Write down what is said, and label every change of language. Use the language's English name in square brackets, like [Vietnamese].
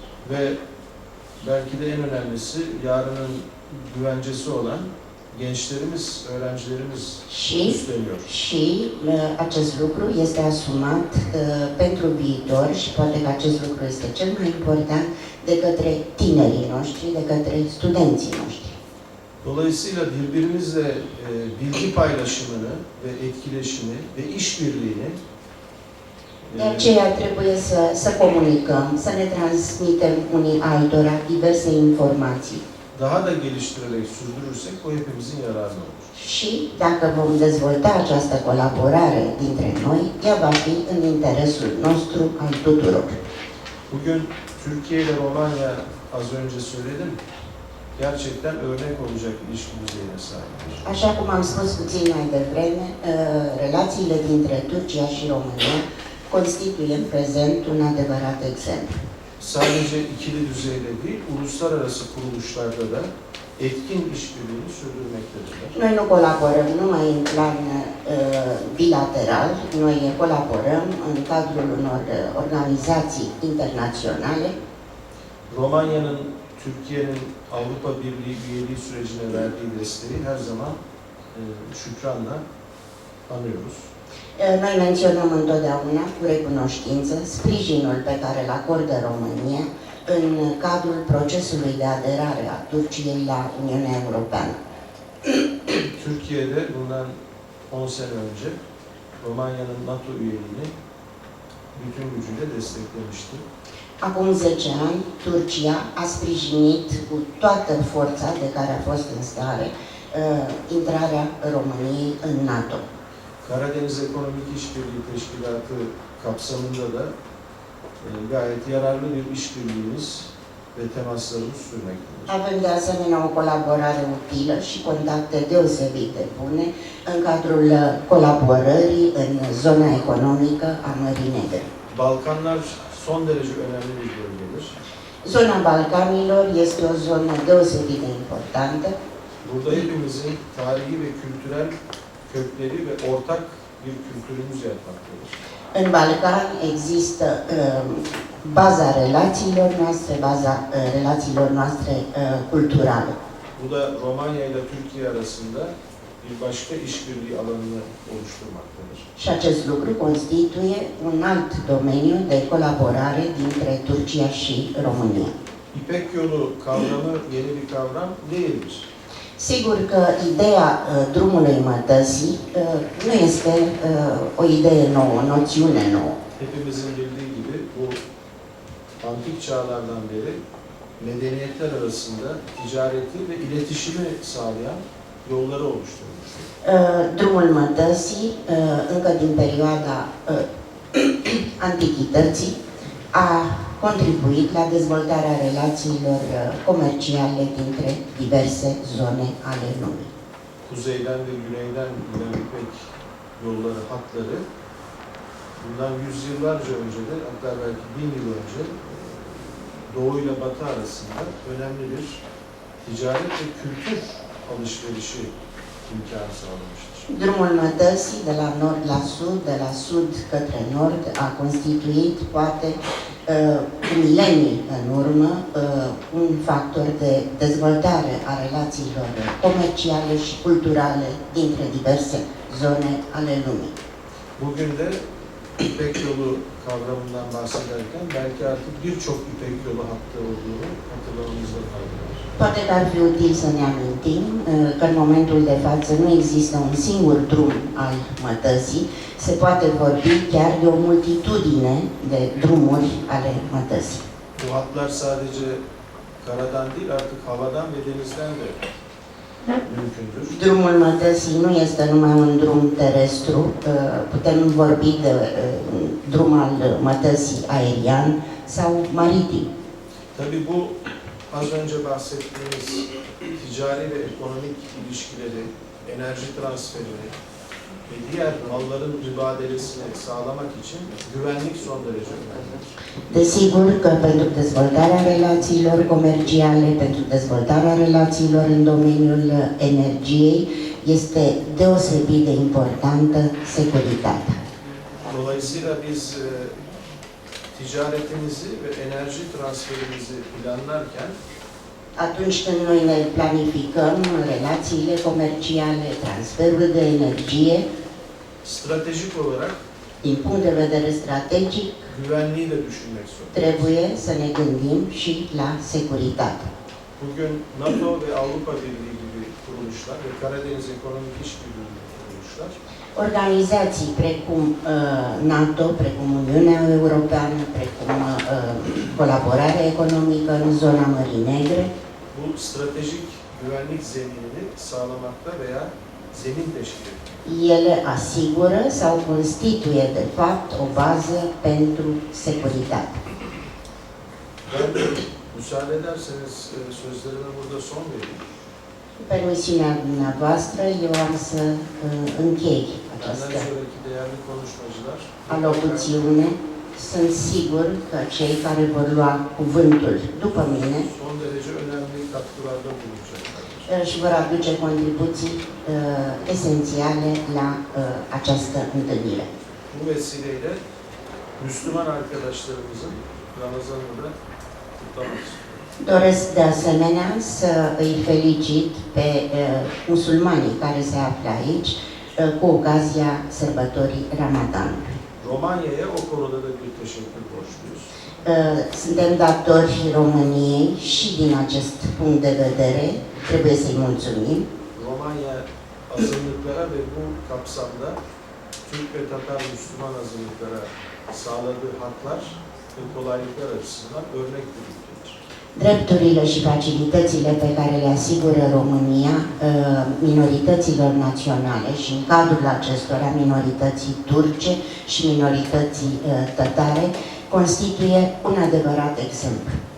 [Turkish] ve belki de en önemlisi yarının güvencesi olan gençlerimiz, öğrencilerimiz [Romanian] și, [Turkish] üstleniyor. [Romanian] și acest lucru este asumat pentru viitor și poate că acest lucru este cel mai important de către tinerii noștri, de către studenții noștri. [Turkish] Dolayısıyla birbirimizle bilgi paylaşımını ve etkileşimi ve işbirliğini [Romanian] De aceea trebuie să comunicăm, să ne transmitem unii altora diverse informații. [Turkish] Daha da geliştirerek sürdürürsek bu hepimizin yararına olur. [Romanian] Și dacă vom dezvolta această colaborare dintre noi, ea va fi în interesul nostru al tuturor. [Turkish] Bugün Türkiye ile Romanya az önce söyledim. Gerçekten örnek olacak ilişki düzeyine sahiptir. [Romanian] Așa cum am spus puțin mai devreme, relațiile dintre Turcia și România constituie în prezent un adevărat exemplu. [Turkish] Sadece ikili düzeyde değil, uluslararası kuruluşlarda da etkin işbirliğini sürdürmektedirler. [Romanian] Noi nu colaborăm numai în plan bilateral, noi colaborăm în cadrul unor organizații internaționale. [Turkish] Romanya'nın Türkiye'nin Avrupa Birliği üyeliği sürecine verdiği desteği her zaman şükranla anıyoruz. [Romanian] Noi menționăm întotdeauna cu recunoștință sprijinul pe care îl acordă România în cadrul procesului de aderare a Turciei la Uniunea Europeană. [Turkish] Türkiye'de bundan 10 sene önce Romanya'nın NATO üyeliğini bütün gücüyle desteklemişti. [Romanian] Acum 10 ani, Turcia a sprijinit cu toată forța de care a fost în stare intrarea României în NATO. [Turkish] Karadeniz Ekonomik İşbirliği Teşkilatı kapsamında da gayet yararlı bir işbirliğimiz ve temaslarımız sürmektedir. [Romanian] Avem de asemenea o colaborare utilă și contacte deosebit de bune în cadrul colaborării în zona economică a Mării Negre. [Turkish] Balkanlar son derece önemli bir bölgedir. [Romanian] Zona Balcanilor este o zonă deosebit de importantă. [Turkish] Burada hepimizin tarihi ve kültürel kökleri ve ortak bir kültürümüz yatmaktadır. [Romanian] În Balcan există baza relațiilor noastre, relațiilor noastre culturale. [Turkish] Bu da Romanya ile Türkiye arasında bir başka işbirliği alanını oluşturmaktadır. [Romanian] Și acest lucru constituie un alt domeniu de colaborare dintre Turcia și România. [Turkish] İpek Yolu kavramı yeni bir kavram değildir. [Romanian] Sigur că ideea drumului mătăsii nu este o idee nouă, o noțiune nouă. [Turkish] Hepimizin bildiği gibi bu antik çağlardan beri medeniyetler arasında ticareti ve iletişimi sağlayan yolları oluşturmuştur. [Romanian] Drumul mătăsii, încă din perioada antichității, a contribuit la dezvoltarea relațiilor comerciale dintre diverse zone ale lumii. [Turkish] Kuzeyden ve güneyden giden İpek yolları, hatları bundan yüzyıllarca önce de, hatta belki 1000 yıl önce Doğu ile Batı arasında önemli bir ticaret ve kültür alışverişi imkanı sağlamıştır. [Romanian] Drumul mătăsii de la nord la sud, de la sud către nord, a constituit, poate, milenii în urmă, un factor de dezvoltare a relațiilor comerciale și culturale dintre diverse zone ale lumii. [Turkish] Bugün de İpek Yolu kavramından bahsederken belki artık birçok İpek Yolu hattı olduğunu hatırlamamızda fayda var. [Romanian] Poate că ar fi util să ne amintim că în momentul de față nu există un singur drum al mătăsii, se poate vorbi chiar de o multitudine de drumuri ale mătăsii. [Turkish] Bu hatlar sadece karadan değil artık havadan ve denizden de mümkündür. [Romanian] Drumul mătăsii nu este numai un drum terestru, putem vorbi de drum al mătăsii aerian sau maritim. [Turkish] Tabii bu az önce bahsettiğimiz ticari ve ekonomik ilişkileri, enerji transferini ve diğer malların mübadelesini sağlamak için güvenlik son derece önemli. [Romanian] Desigur că pentru dezvoltarea relațiilor comerciale, pentru dezvoltarea relațiilor în domeniul energiei, este deosebit de importantă securitatea. [Turkish] Dolayısıyla biz ticaretimizi ve enerji transferimizi planlarken [Romanian] Atunci când noi ne planificăm relațiile comerciale, transferul de energie, [Turkish] stratejik olarak [Romanian] din punct de vedere strategic, [Turkish] güvenliği de düşünmek zorundayız. [Romanian] trebuie să ne gândim și la securitate. [Turkish] Bugün NATO ve Avrupa Birliği gibi kuruluşlar ve Karadeniz Ekonomik İşbirliği gibi kuruluşlar [Romanian] Organizații precum NATO, precum Uniunea Europeană, precum colaborarea economică în zona Mării Negre, [Turkish] Bu stratejik güvenlik zeminini sağlamakta veya zemin teşkil ediyor. [Romanian] ele asigură sau constituie, de fapt, o bază pentru securitate. [Turkish] Ben müsaade ederseniz sözlerime burada son vereyim. [Romanian] Cu permisiunea dumneavoastră, eu am să închei [Turkish] Benden [Romanian] această [Turkish] sonraki değerli konuşmacılar [Romanian] alocuțiune. Sunt sigur că cei care vor lua cuvântul după mine [Turkish] son derece önemli katkılarda bulunacaklar. [Romanian] își vor aduce contribuții esențiale la această întâlnire. [Turkish] Bu vesileyle Müslüman arkadaşlarımızın Ramazan'ını da kutlamak istiyorum. [Romanian] Doresc de asemenea să îi felicit pe musulmanii care se află aici cu ocazia sărbătorii Ramadanului. [Turkish] Romanya'ya o konuda da bir teşekkür borçluyuz. [Romanian] Suntem datori României și din acest punct de vedere trebuie să-i mulțumim. [Turkish] Romanya azınlıklara ve bu kapsamda Türk ve Tatar Müslüman azınlıklara sağladığı haklar ve kolaylıklar açısından örnek bir ülkedir. [Romanian] Drepturile și facilitățile pe care le asigură România minorităților naționale și în cadrul acestora minorității turce și minorității tătare constituie un adevărat exemplu.